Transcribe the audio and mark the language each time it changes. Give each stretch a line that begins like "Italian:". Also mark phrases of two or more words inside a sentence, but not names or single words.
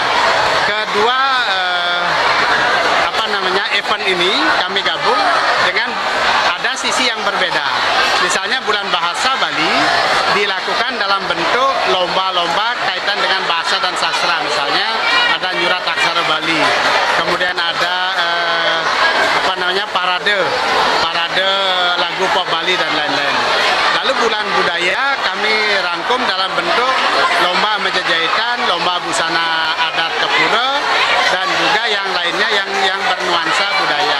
Indonesian: Kedua event ini kami gabung dengan ada sisi yang berbeda. Misalnya bulan bahasa Bali dilakukan dalam bentuk lomba-lomba kaitan dengan bahasa dan sastra. Misalnya ada
Balinese: nyurat aksara
Indonesian: Bali, kemudian ada parade lagu pop Bali dan lain-lain. Lalu bulan budaya kami rangkum dalam bentuk lomba meja jahitan, lomba busana adat Gapura, dan juga yang lainnya yang bernuansa budaya.